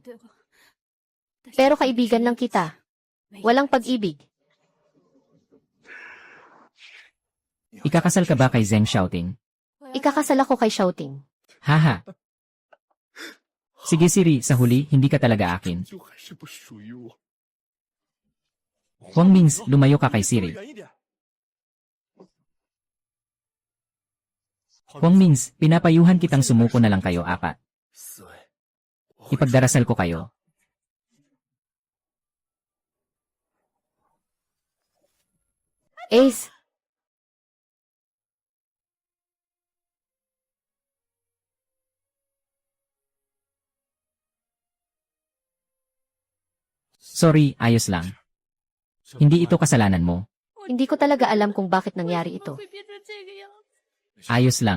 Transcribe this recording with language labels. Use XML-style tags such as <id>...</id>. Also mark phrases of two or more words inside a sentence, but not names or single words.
<tl>Pero kaibigan lang kita. Walang pag-ibig. Ikakasal ka ba kay Zheng Xiaoting? Ikakasal ako kay Xiaoting. Haha. Sige Siri, sa huli, hindi ka talaga akin.</tl> <zh>就还是不属于我。</zh> <tl>Huang Mings, lumayo ka kay Siri.</tl> <zh>远一点。</zh> <tl>Huang Mings, pinapayuhan kitang sumuko na lang kayo apat.</tl> <zh>四位，</zh> <tl>Ipagdarasal ko kayo. Ace, Sorry, ayos lang. Hindi ito kasalanan mo. hindi ko talaga alam kung bakit nangyari ito.</tl> <zh>会变成这个样子。</zh> <tl>Ayos lang.</tl>